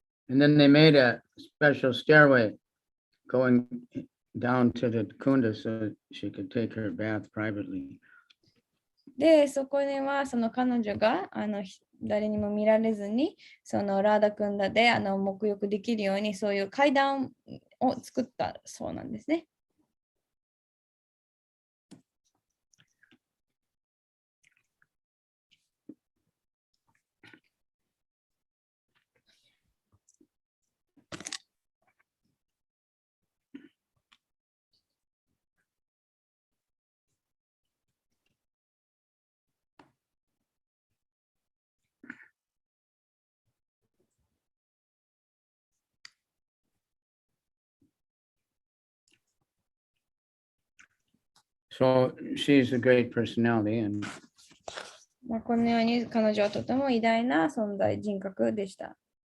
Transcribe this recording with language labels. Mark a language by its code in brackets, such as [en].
[en] And then they made a special stairway going down to the kunda so she could take her bath privately. [ja] で、そこではその彼女が誰にも見られずにそのラーダクンダで沐浴できるようにそういう階段を作ったそうなんですね。 [en] So she's a great personality, and [ja] まあ、このように彼女はとても偉大な存在、人格でした。